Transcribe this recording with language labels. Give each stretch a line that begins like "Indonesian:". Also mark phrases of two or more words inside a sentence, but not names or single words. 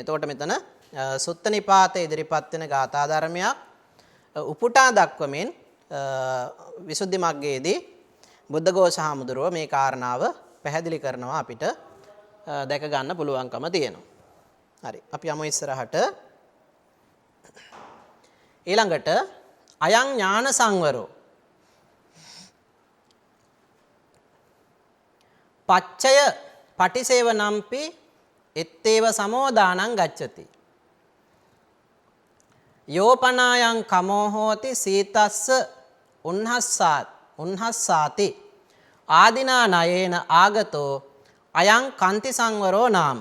Sinhala: එතකොට මෙතන සුත්ත නිපාතේ ඉදිරිපත් වෙන ගාථා ධර්මයක් උපුටා දක්වමින් විසුද්ධි මග්ගයේදී බුද්ධඝෝෂ හාමුදුරුව මේ කාරණාව පැහැදිලි කරනවා අපිට දැක ගන්න පුළුවන්කම තියෙනවා. හරි. අපි යමු ඉස්සරහට.
Pali: ඊළඟට අයං ඥාන සංවරෝ පච්චය පටිසේවනම්පි එත්තේව සමෝදානං ගච්ඡති. යෝපනායං කමෝ හෝති සීතස්ස උන්හස්සාති ආදිනා නයේන ආගතෝ අයං කන්ති සංවරෝ නාම.